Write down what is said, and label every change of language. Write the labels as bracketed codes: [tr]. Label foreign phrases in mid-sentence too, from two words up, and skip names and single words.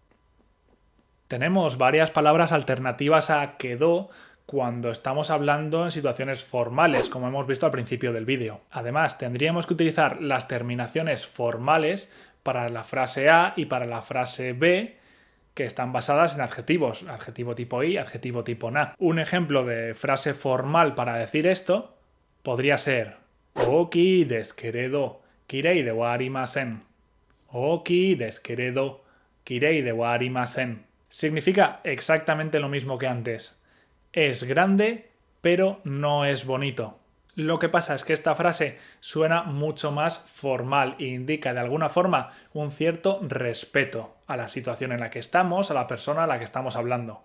[es] Tenemos varias palabras alternativas a quedó cuando estamos hablando en situaciones formales, como hemos visto al principio del vídeo. Además, tendríamos que utilizar las terminaciones formales para la frase A y para la frase B, que están basadas en adjetivos, adjetivo tipo i, adjetivo tipo na. Un ejemplo de frase formal para decir esto podría ser [ja] 大きいですけれどきれいではありません. 大きいですけれどきれいではありません. [es] Significa exactamente lo mismo que antes. Es grande, pero no es bonito. Lo que pasa es que esta frase suena mucho más formal e indica de alguna forma un cierto respeto a la situación en la que estamos, a la persona a la que estamos hablando.